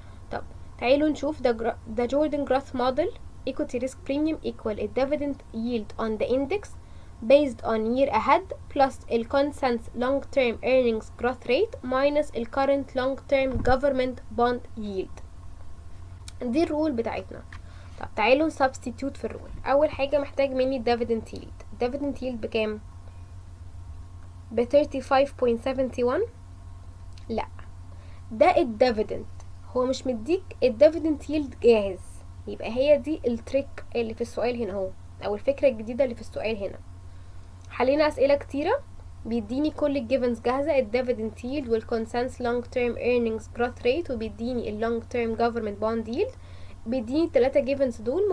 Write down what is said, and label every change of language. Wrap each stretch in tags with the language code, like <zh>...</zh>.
<ar>طب تعالوا نشوف</ar> <en>the Jordan Growth Model equity risk premium equal a dividend yield on the index based on year ahead plus a consensus long-term earnings growth rate minus a current long-term government bond yield.</en> <ar>دي الرول بتاعتنا. طب تعالوا substitute في الرول. أول حاجة محتاج مني</ar> <en>dividend yield.</en> <ar>dividend yield بكام؟ ب 35.71. لا، ده الديفيدند، هو مش مديك الديفيدند ييلد جاهز، يبقى هي دي التريك اللي في السؤال هنا اهو، او الفكره الجديده اللي في السؤال هنا. حلينا اسئله كتيره بيديني كل الجيفنز جاهزه، الديفيدند ييلد والكونسنس لونج تيرم ايرنينجز جروث ريت، وبيديني اللونج تيرم جوفرمنت بوند ييلد، بيديني الثلاثه جيفنز دول.</ar>